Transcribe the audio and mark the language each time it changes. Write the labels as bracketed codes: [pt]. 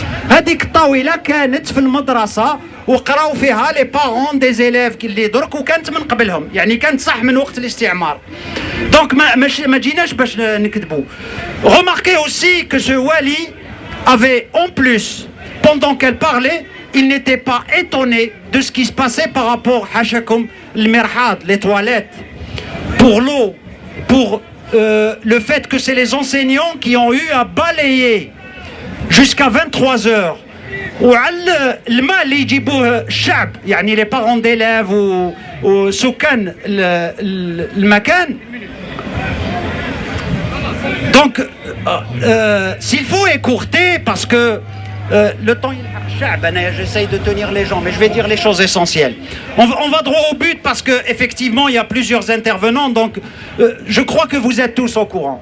[ar] هذيك الطاوله كانت في المدرسه وقراو فيها [fr] لي بارون دي زيليف [ar] اللي درك، وكانت من قبلهم، يعني كانت صح من وقت الاستعمار. دونك ما جيناش باش نكذبوا. [fr] Remarquez aussi que ce wali avait en plus, pendant qu'elle parlait, il n'était pas étonné de ce qui se passait par rapport à Hachakoum, le merhad, les toilettes, pour l'eau, pour le fait que c'est les enseignants qui ont eu à balayer jusqu'à 23 heures. [ar] وعلى الماء اللي يجيبوه الشعب، يعني [fr] les parents d'élèves [ar] وسكان المكان. [fr] Donc s'il faut écourter parce que le temps il j'essaye de tenir les gens, mais je vais dire les choses essentielles. On va droit au but parce que effectivement il y a plusieurs intervenants, donc je crois que vous êtes tous au courant.